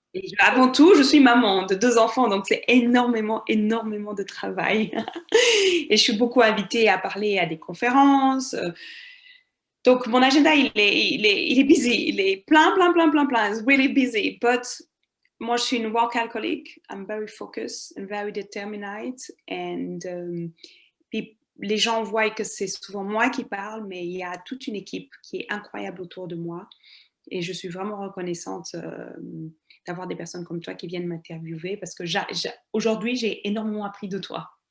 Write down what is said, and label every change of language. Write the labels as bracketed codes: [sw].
[fr] Et avant tout, je suis maman de 2 enfants, donc c'est énormément, énormément de travail. Et je suis beaucoup invitée à parler à des conférences. Donc, mon agenda, il est busy. Il est plein. [en] It's really busy. But [fr] moi, je suis une [en] work alcoholic. I'm very focused and very determined. [fr] And puis, les gens voient que c'est souvent moi qui parle, mais il y a toute une équipe qui est incroyable autour de moi. Et je suis vraiment reconnaissante d'avoir des personnes comme toi qui viennent m'interviewer parce que aujourd'hui, j'ai énormément appris de toi.